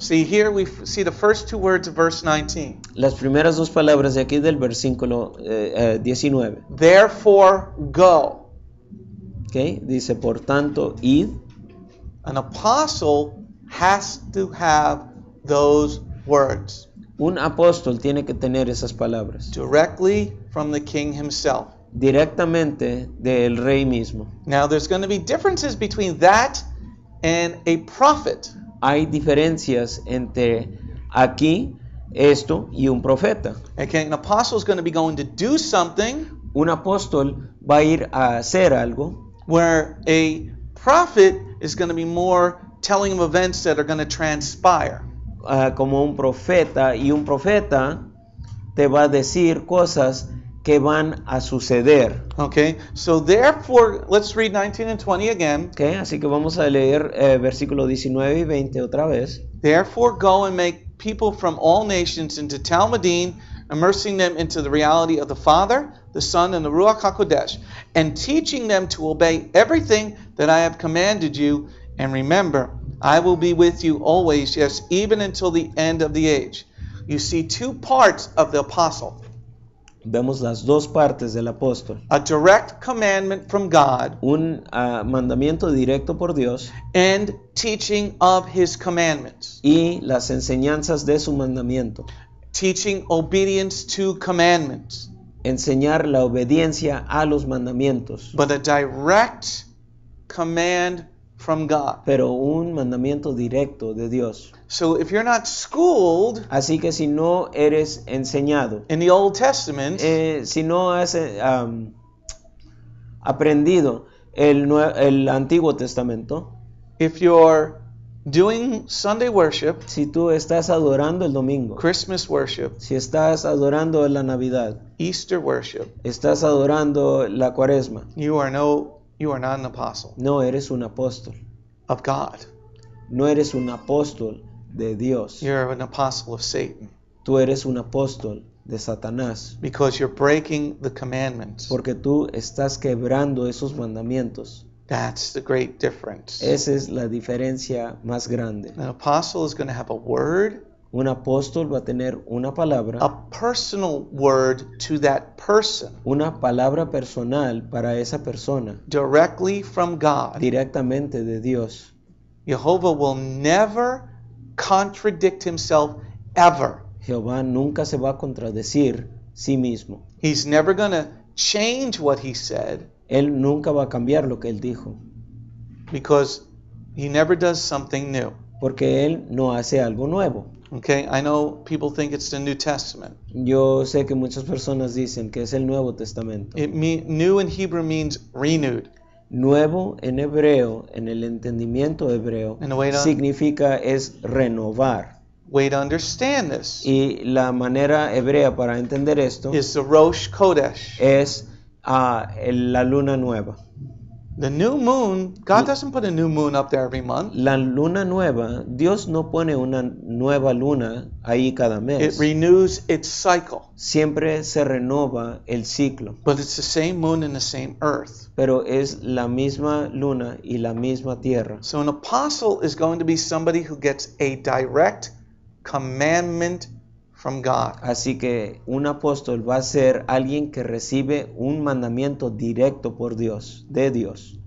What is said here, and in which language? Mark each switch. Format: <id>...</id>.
<en>See, here we see the first two words of verse 19.</en> <es>Las primeras dos palabras de aquí del versículo 19.</es> <en>Therefore, go.</en> <es>¿Okay? Dice, por tanto, id.</es> <en>An apostle has to have those words</en> <es>Un apóstol tiene que tener esas palabras</es> <en>directly from the king himself.</en> <es>directamente del rey mismo.</es> <en>Now, there's going to be differences between that and a prophet.</en> <es>Hay diferencias entre aquí, esto y un profeta.</es> <en>Okay, an apostle is going to be going to do something</en> <es>Un apóstol va a ir a hacer algo,</es> <en>where a prophet is going to be more telling of events that are going to transpire.</en> <es>como un profeta, y un profeta te va a decir cosas que van a suceder.</es> <en>Okay, so therefore, let's read 19 and 20 again. ¿Okay?</en> <es>Así que vamos a leer versículos 19 y 20 otra vez.</es> <en>Therefore, go and make people from all nations into Talmudim, immersing them into the reality of the Father, the Son, and the Ruach HaKodesh, and teaching them to obey everything that I have commanded you. And remember, I will be with you always, yes, even until the end of the age. You see two parts of the apostle.</en> <es>Vemos las dos partes del apóstol.</es> <en>A direct commandment from God</en> <es>Un mandamiento directo por Dios</es> <en>and teaching of His commandments.</en> <es>y las enseñanzas de su mandamiento.</es> <en>Teaching obedience to commandments.</en> <es>Enseñar la obediencia a los mandamientos.</es> <en>But a direct command from God.</en> <es>Pero un mandamiento directo de Dios.</es> <en>So if you're not schooled</en> <es>Así que si no eres enseñado,</es> <en>in the Old Testament,</en> <es>si no has aprendido el Antiguo Testamento,</es> <en>if you're doing Sunday worship,</en> <es>si tú estás adorando el domingo,</es> <en>Christmas worship,</en> <es>si estás adorando la Navidad,</es> <en>Easter worship,</en> <es>estás adorando la Cuaresma,</es> <en>you are not an apostle</en> <es>no eres un apóstol,</es> <en>of God.</en> <es>no eres un apóstol de Dios,</es> <en>You're an apostle of Satan</en> <es>tú eres un apóstol de Satanás,</es> <en>because you're breaking the commandments.</en> <es>porque tú estás quebrando esos mandamientos.</es> <en>That's the great difference.</en> <es>Esa es la diferencia más grande.</es> <en>An apostle is going to have a word,</en> <es>Un apóstol va a tener una palabra,</es> <en>a personal word to that person,</en> <es>una palabra personal para esa persona,</es> <en>directly from God.</en> <es>directamente de Dios.</es> <en>Jehovah will never contradict himself ever.</en> <es>Jehová nunca se va a contradecir sí mismo.</es> <en>He's never going to change what he said</en> <es>Él nunca va a cambiar lo que él dijo,</es> <en>because he never does something new.</en> <es>porque él no hace algo nuevo.</es> <en>Okay, I know people think it's the New Testament.</en> <es>Yo sé que muchas personas dicen que es el Nuevo Testamento.</es> <en>New in Hebrew means renewed.</en> <es>Nuevo en hebreo, en el entendimiento hebreo,</es> <en>And the way to-</en> <es>significa es renovar.</es> <en>Way to understand this</en> <es>Y la manera hebrea para entender esto</es> <en>is the Rosh Kodesh.</en> <es>es la luna nueva.</es> <en>The new moon, God doesn't put a new moon up there every month.</en> <es>La luna nueva, Dios no pone una nueva luna ahí cada</es> <en>It</en> <es>mes.</es> <en>renews its cycle.</en> <es>Siempre se renova el ciclo,</es> <en>But it's the same moon and the same earth.</en> <es>pero es la misma luna y la misma tierra.</es> <en>So an apostle is going to be somebody who gets a direct commandment from God.</en> <es>Así que un apóstol va a ser alguien que recibe un mandamiento directo por Dios, de Dios.</es>